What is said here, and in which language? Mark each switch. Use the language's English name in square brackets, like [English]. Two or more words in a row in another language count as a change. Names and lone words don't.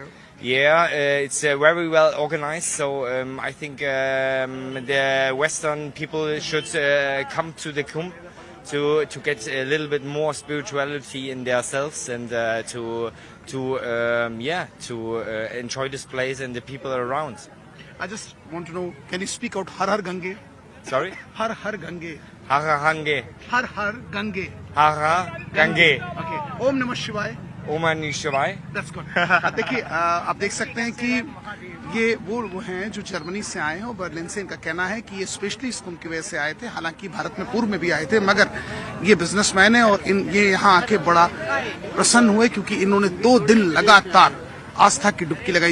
[English] Yeah, it's very well organized. So I think the Western people should come to the Kumbh to get a little bit more spirituality in themselves and to enjoy this place and the people around. I just want to know, can you speak out [Hindi] Har Har Gange? [English] Sorry? [Hindi] Har Har Gange. Har Har Gange. Har Har Gange. Har Har Gange. [Sanskrit] Okay. Om Namah Shivaya. Om Namah Shivaya. [English] That's good. [Hindi] देखिए आप देख सकते हैं कि ये वो हैं जो जर्मनी से आए हैं और बर्लिन से। इनका कहना है कि ये स्पेशली इस कुंभ की वजह से आए थे, हालांकि भारत में पूर्व में भी आए थे, मगर ये बिजनेसमैन है और ये यहाँ आके बड़ा प्रसन्न हुए क्योंकि इन्होंने 2 दिन लगातार आस्था की डुबकी लगाई।